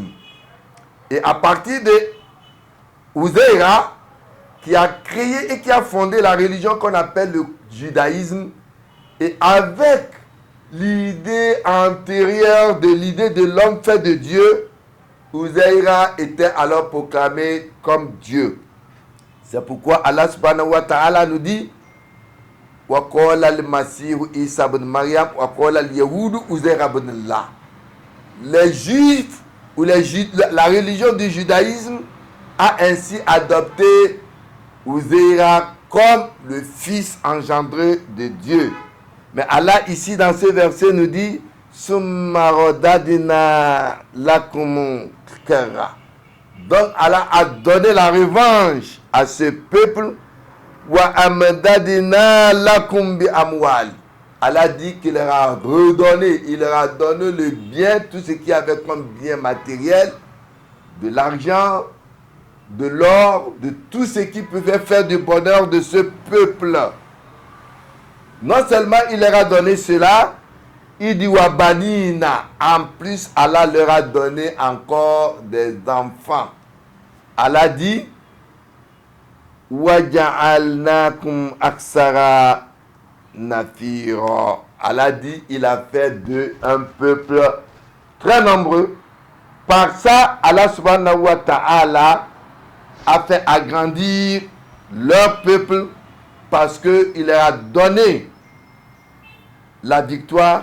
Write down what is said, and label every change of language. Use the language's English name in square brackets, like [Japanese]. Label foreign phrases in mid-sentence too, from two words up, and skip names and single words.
[French] Et à partir de Uzaïra, qui a créé et qui a fondé la religion qu'on appelle le judaïsme, et avec l'idée antérieure de l'idée de l'homme fait de Dieu, Uzaïra était alors proclamé comme Dieu. C'est pourquoi [Arabic] الله سبحانه وتعالى [French] nous dit [Arabic] وقال المسيح عيسى ابن مريم وقال اليهود عزير ابن الله. [French] Les Juifs ou la religion du judaïsme a ainsi adopté Uzaïra comme le fils engendré de Dieu. Mais Allah ici dans ce verset nous dit [Arabic] ثم رددنا لكم الكرة. [French] Donc Allah a donné la revanche à ce peuple. [Arabic] وأمددنا لكم بأموال. [French] Allah dit qu'il leur a redonné, il leur a donné le bien, tout ce qu'il y avait comme bien matériel, de l'argent, de l'or, de tout ce qui pouvait faire du bonheur de ce peuple. Non seulement il leur a donné cela, il dit [Arabic] وبنين. [French] En plus, Allah leur a donné encore des enfants. Allah dit [Arabic] وجعلناكم أكثر نفيرا. [French] Allah dit il a fait d'eux un peuple très nombreux. Par ça, [Arabic] الله سبحانه وتعالى [French] a fait agrandir leur peuple parce qu'il leur a donné la victoire.